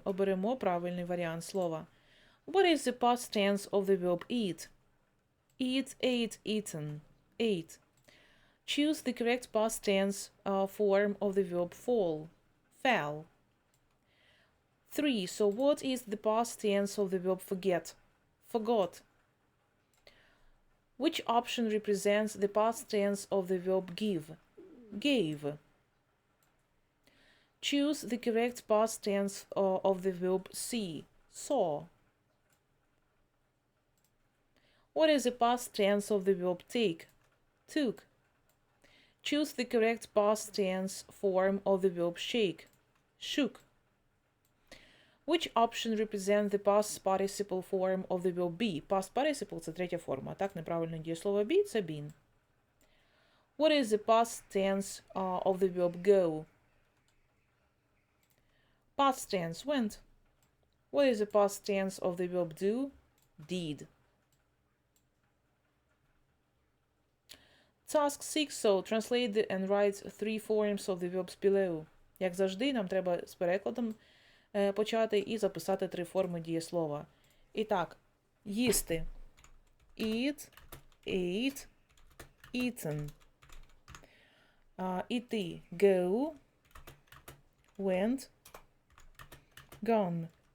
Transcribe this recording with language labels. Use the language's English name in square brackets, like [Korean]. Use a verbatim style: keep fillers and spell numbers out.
[Ukrainian] Оберемо правильний варіант слова. [English] What is the past tense of the verb eat? Eat, ate, eaten. Ate. Choose the correct past tense uh, form of the verb fall. Fell. three. So what is the past tense of the verb forget? Forgot. Which option represents the past tense of the verb give? Gave. Choose the correct past tense uh, of the verb see, saw. What is the past tense of the verb take? Took. Choose the correct past tense form of the verb shake. Shook. Which option represents the past participle form of the verb be? Past participle [Ukrainian] – це третя форма. Так, неправильно дієслово be – це been. [English] What is the past tense uh, of the verb go? Past tense – went. What is the past tense of the verb do? Did. Task six. So, translate the, and write three forms of the verbs below. [Ukrainian] Як завжди, нам треба з перекладом е, почати і записати три форми дієслова. І так, їсти. [English] Eat, ate, eaten. [Ukrainian] А, іти. [English] Go, went, gone.